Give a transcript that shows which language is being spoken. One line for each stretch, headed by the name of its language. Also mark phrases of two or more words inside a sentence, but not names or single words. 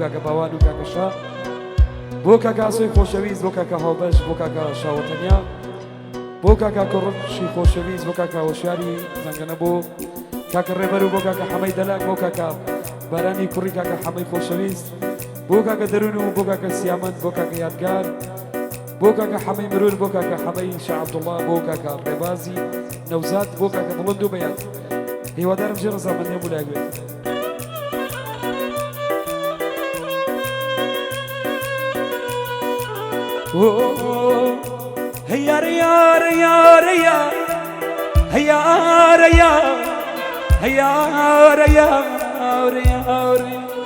Central Kurdish: کاکە باوان و کاکە شا بۆ کاکە ئاسۆی خۆشەویست بۆ کاکە هاوبەش بۆ کاکە شاوەتەنیا بۆ کاکە کوڕشی خۆشەویست بۆ کاکە هۆشیاری زەنگەنە بۆ کاکە ڕێبەر و بۆ کاکە حەمەی دەلاک بۆ کاکە بارانی کوڕی کاکە حەمەی خۆشەویست بۆ کاکە دەرون و بۆ کاکە سیامەند بۆ کاکە یادگار بۆ کاکە حەمەی مرور بۆ کاکە حەمەی شاه عەبدوڵڵا بۆ کاکە ڕێبازی نەوزاد بۆ کاکە بڵند و بەیان هیوادارم ژێ ڕەزامەندی هەموو لای بێت هيا ريا ريا ريا هيا ريا هيا ريا ريا ريا